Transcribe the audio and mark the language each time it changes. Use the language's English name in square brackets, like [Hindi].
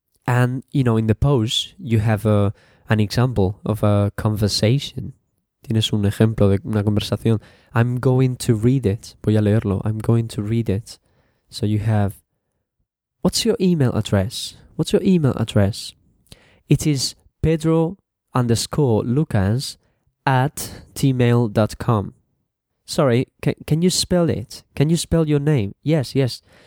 [English] And, you know, in the post, you have an example of a conversation. [Spanish] Tienes un ejemplo de una conversación. [English] I'm going to read it. [Spanish] Voy a leerlo. [English] I'm going to read it. So you have, what's your email address? What's your email address? It is pedro_lucas@gmail.com. Sorry, can you spell it? Can you spell your name? Yes, yes.